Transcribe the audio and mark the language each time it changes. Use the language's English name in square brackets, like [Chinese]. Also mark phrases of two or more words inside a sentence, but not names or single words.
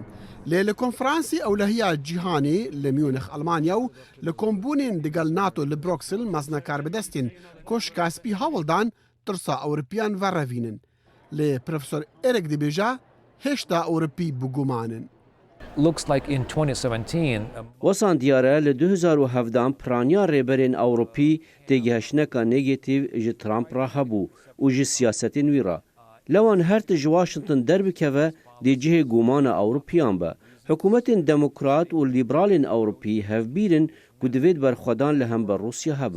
[Kurdish] Lê li konferansê ewlehiya cîhanê li Munich Almanya û li kombûnên digel NATO li Bruxelles mezna karbidestên koşka spî hewildan tirsa Ewropiyan verrevînin. Lê Profesor Erek dibêje hêşta Ewropî bigumanin. [English] Looks like in 2017 [Kurdish] Wesan diyare li 2017 piraniya rêberên Ewropî têgihişneka negatif ji Trump re hebû û ji siyasetên wî re. Lewan her ti ji Washington derbikeve dê cihê gomana Ewropiyan be. Hikûmetên demokrat û lîberalên Ewropî hevbîrin ku divêt berxwedan li hember Rusya hebe.